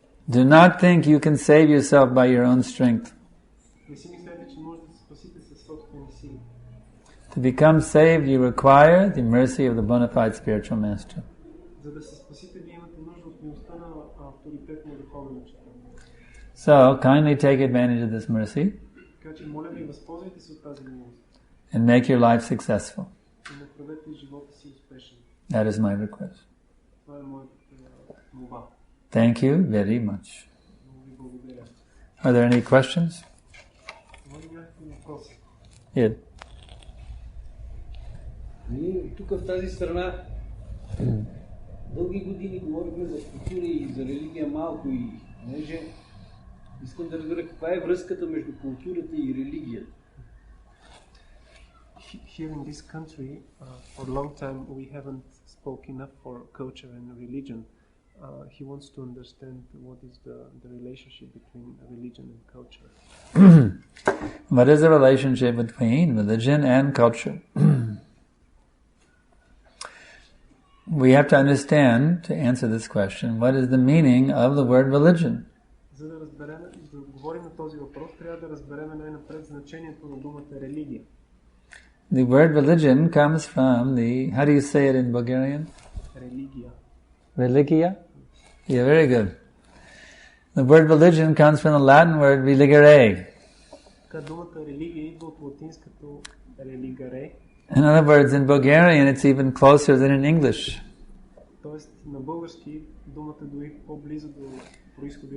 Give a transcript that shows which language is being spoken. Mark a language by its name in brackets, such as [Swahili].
[English] Do not think you can save yourself by your own strength. [Bulgarian] Не си мислете, че можете да се спасите със собствени сили. [English] To become saved, you require the mercy of the bona fide spiritual master. [Bulgarian] За да се спасите, вие имате нужда от милостта на авторитетния духовен учител. [English] So, kindly take advantage of this mercy [Bulgarian] Така че, моля ви, възползвайте се от тази милост. [English] and make your life successful. [Bulgarian] И направете живота си успешен. [English] That is my request. [Bulgarian] Това е моята молба. [English] Thank you very much. [Bulgarian] Много ви благодаря. [English] Are there any questions? [Bulgarian] Има ли някакви въпроси? [English] Yeah. [Bulgarian] Ние тук в тази страна дълги години говорихме за култура и за религия малко и понеже искам да разбера каква е връзката между културата и религията. [English] Here in this country, for a long time we haven't spoken enough for culture and religion. He wants to understand what is the relationship between religion and culture. What is the relationship between religion and culture? We have to understand, to answer this question, what is the meaning of the word religion? [Bulgarian] За да разберем, да отговорим на този въпрос, трябва да разберем най-напред значението на думата религия. [English] The word religion comes from the, how do you say it in Bulgarian? [Bulgarian] Религия. [English] Religia? Yeah, very good. The word religion comes from the Latin word religare. [Bulgarian] Така думата религия идва от латинското религаре. [English] In other words, in Bulgarian it's even closer than in English. [Bulgarian] Тоест на български думата дори по-близо до произхода.